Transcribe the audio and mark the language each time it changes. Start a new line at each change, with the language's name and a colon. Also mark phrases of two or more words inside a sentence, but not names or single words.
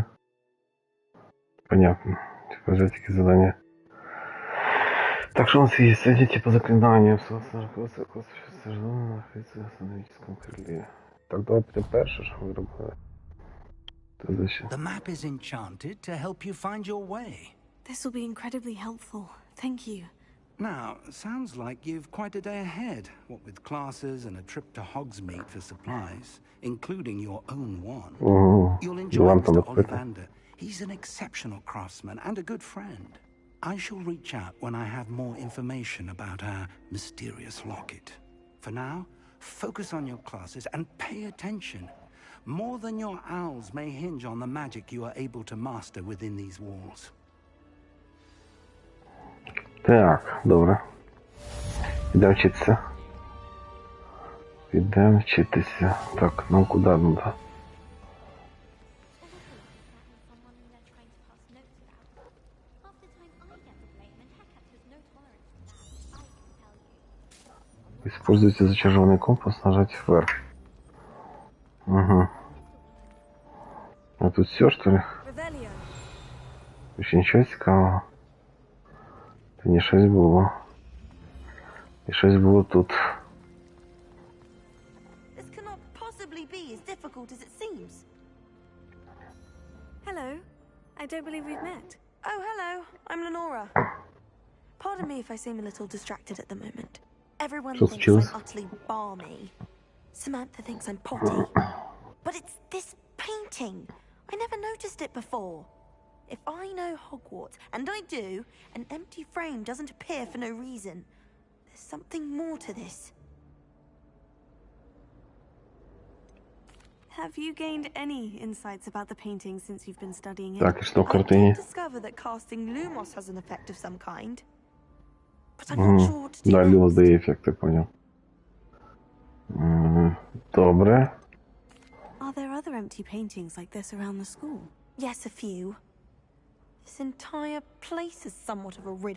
Russian: Понятно. Типа жестики задания. Так что у нас есть один типа заклинания. Находится в астрономическом крыле.
Ukrainian: Так, давайте перше, що ви робили.
English: The map is enchanted to help you find your way. This will be incredibly helpful. Thank you. Now, sounds like you've quite a day ahead, what with classes and a trip to Hogsmeade for supplies, including your own one. You'll enjoy Mr. Ollivander. He's an exceptional craftsman and a good friend. I shall reach out when I have more information about our mysterious locket. For now, focus on your classes and pay attention. More than your owls may hinge on the magic you are able to master within these walls.
Ukrainian: Так, добре. Підемо вчитися. Підемо вчитися. Так, нам куди надо?
English: Someone they're trying to pass notes about. Half the time I get the blame, and Hecate has no tolerance for that. I can tell you.
Russian: Используйте зачарованный компас, нажать вверх. Угу. А тут все, что ли? Revelio.
Ukrainian: Ще нічого цікавого. Та ні, щось було. І щось було тут.
English: This cannot possibly be as difficult as it seems. Hello. I don't believe we've met. Oh, hello. I'm Lenora. Pardon me if I seem a little distracted at the moment. Everyone Just thinks choose. I'm utterly balmy. Samantha thinks I'm potty. But it's this painting. I never noticed it before. If I know Hogwarts, and I do, an empty frame doesn't appear for no reason. There's something more to this. Have you gained any insights about the painting since you've been studying it?
Ukrainian: Так, і що в
English: I
Ukrainian: картині?
English: did discover that casting Lumos has an effect of some kind. But I'm not sure what to do
Russian: Да, Люмос
English: next.
Ukrainian: дає ефект,
Russian: я понял.
Ukrainian: Добре.
English: Are there other empty paintings like this around the school? Yes, a few. This entire place is somewhat of a riddle,